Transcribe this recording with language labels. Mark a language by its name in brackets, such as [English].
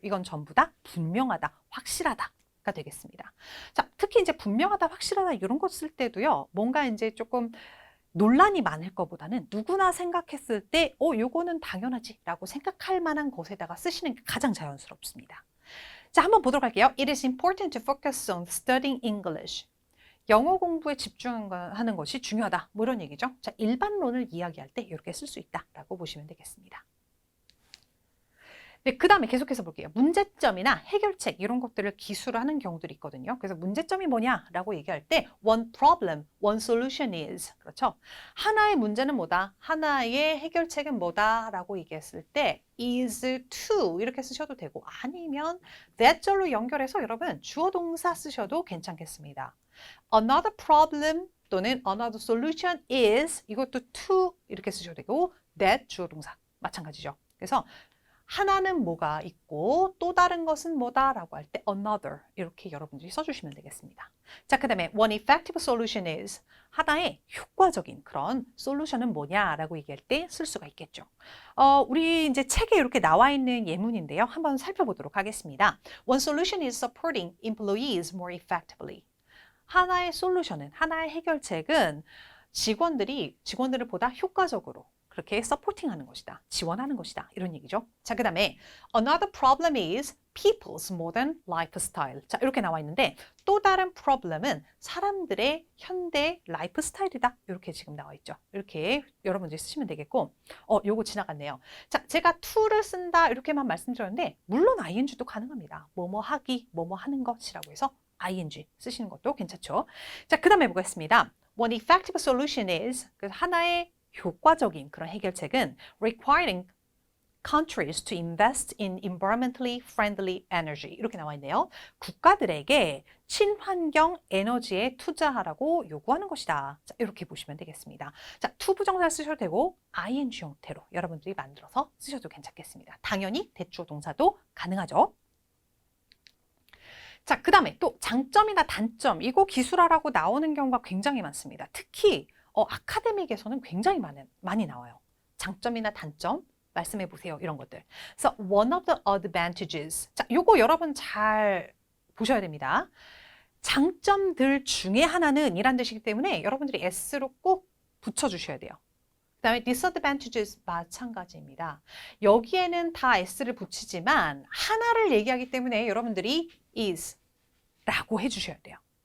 [Korean] 이건 전부 다 분명하다, 확실하다. 가 되겠습니다. 자, 특히 이제 분명하다, 확실하다 이런 거 쓸 때도요. 뭔가 이제 조금 논란이 많을 것보다는 누구나 생각했을 때 요거는 당연하지 라고 생각할 만한 것에다가 쓰시는 게 가장 자연스럽습니다. 자, 한번 보도록 할게요. [English] It is important to focus on studying English. [Korean] 영어 공부에 집중하는 것이 중요하다. 뭐 이런 얘기죠. 자, 일반론을 이야기할 때 이렇게 쓸 수 있다라고 보시면 되겠습니다. 네, 그 다음에 계속해서 볼게요. 문제점이나 해결책 이런 것들을 기술을 하는 경우들이 있거든요. 그래서 문제점이 뭐냐라고 얘기할 때 [English] one problem, one solution is [Korean] 그렇죠. 하나의 문제는 뭐다, 하나의 해결책은 뭐다라고 얘기했을 때 is to 이렇게 쓰셔도 되고 아니면 that절로 연결해서 여러분 주어 동사 쓰셔도 괜찮겠습니다. [English] Another problem [Korean] 또는 [English] another solution is [Korean] 이것도 to 이렇게 쓰셔도 되고 that 주어 동사 마찬가지죠. 그래서 하나는 뭐가 있고 또 다른 것은 뭐다라고 할 때 another 이렇게 여러분들이 써주시면 되겠습니다. 자, 그 다음에 [English] one effective solution is [Korean] 하나의 효과적인 그런 솔루션은 뭐냐라고 얘기할 때 쓸 수가 있겠죠. 우리 이제 책에 이렇게 나와 있는 예문인데요. 한번 살펴보도록 하겠습니다. [English] One solution is supporting employees more effectively. [Korean] 하나의 솔루션은, 하나의 해결책은 직원들을 보다 효과적으로 그렇게 서포팅하는 것이다. 지원하는 것이다. 이런 얘기죠. 자, 그 다음에 [English] another problem is people's modern lifestyle. [Korean] 자, 이렇게 나와 있는데 또 다른 problem은 사람들의 현대 라이프 스타일이다. 이렇게 지금 나와 있죠. 이렇게 여러분들이 쓰시면 되겠고 요거 지나갔네요. 자, 제가 to를 쓴다 이렇게만 말씀드렸는데 물론 ing도 가능합니다. 뭐뭐 하기, 뭐뭐 하는 것이라고 해서 ing 쓰시는 것도 괜찮죠. 자, 그 다음에 보겠습니다. [English] One effective solution is [Korean] 하나의 효과적인 그런 해결책은 [English] requiring countries to invest in environmentally friendly energy [Korean] 이렇게 나와 있네요. 국가들에게 친환경 에너지에 투자하라고 요구하는 것이다. 자, 이렇게 보시면 되겠습니다. 자, to 부정사 쓰셔도 되고 ing 형태로 여러분들이 만들어서 쓰셔도 괜찮겠습니다. 당연히 대주어 동사도 가능하죠. 자, 그 다음에 또 장점이나 단점, 이거 기술하라고 나오는 경우가 굉장히 많습니다. 특히 아카데믹에서는 굉장히 많이 나와요. 장점이나 단점, 말씀해 보세요. 이런 것들. 그래서 [English] one of the advantages. [Korean] 자, 요거 여러분 잘 보셔야 됩니다. 장점들 중에 하나는 이란 뜻이기 때문에 여러분들이 s로 꼭 붙여주셔야 돼요. 그 다음에 disadvantages 마찬가지입니다. 여기에는 다 s를 붙이지만 하나를 얘기하기 때문에 여러분들이 is 라고 해주셔야 돼요.